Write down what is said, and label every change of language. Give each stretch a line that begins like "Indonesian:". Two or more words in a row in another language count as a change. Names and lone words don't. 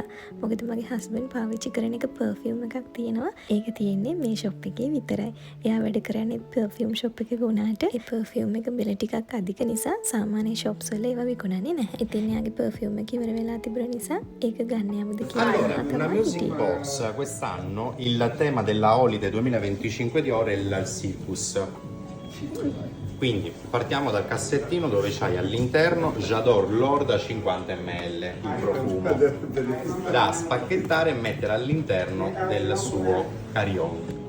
Sinhala: මොකද මගේ හස්බන්ඩ් පාවිච්චි කරන එක පර්ෆියුම් එකක් තියෙනවා. ඒක තියෙන්නේ මේ ෂොප් එකේ විතරයි. එයා වැඩ කරන්නේ
English: perfume shop
Sinhala: එකක වුණාට ඒ පර්ෆියුම් එක බෙල ටිකක් අධික නිසා සාමාන්‍ය ෂොප්ස් වල ඒවා විකුණන්නේ නැහැ. ඉතින් එයාගේ පර්ෆියුම් එක ඉවර වෙලා තිබුණ නිසා ඒක ගන්න යමුද කියලා
Italian: Allora, una
English: music box
Italian: quest'anno il tema della Holiday 2025 di Dior è il Circus. Quindi partiamo dal cassettino dove c'hai all'interno J'adore l'Or da 50 ml, il profumo da spacchettare e mettere all'interno del suo carillon.